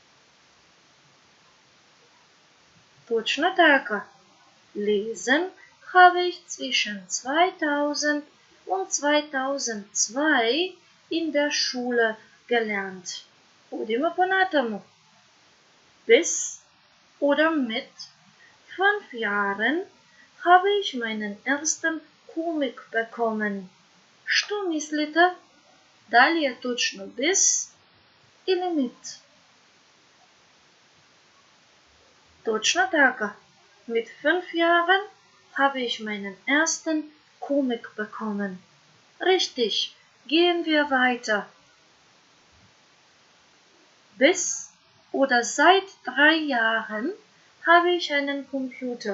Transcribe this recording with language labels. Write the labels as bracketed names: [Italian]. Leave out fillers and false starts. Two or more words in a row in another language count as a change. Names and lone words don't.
[Macedonian] Точно така. [German] Lesen habe ich zwischen 2000 und 2002 in der Schule gelernt. [Macedonian] Одиме понатаму. [German] Bis oder mit 5 Jahren habe ich meinen ersten Comic bekommen. [Macedonian] Што мислите? Дали е точно bis или mit? Точно така. [German] Mit 5 Jahren habe ich meinen ersten Comic bekommen. Richtig, gehen wir weiter. Bis oder seit 3 Jahren habe ich einen Computer.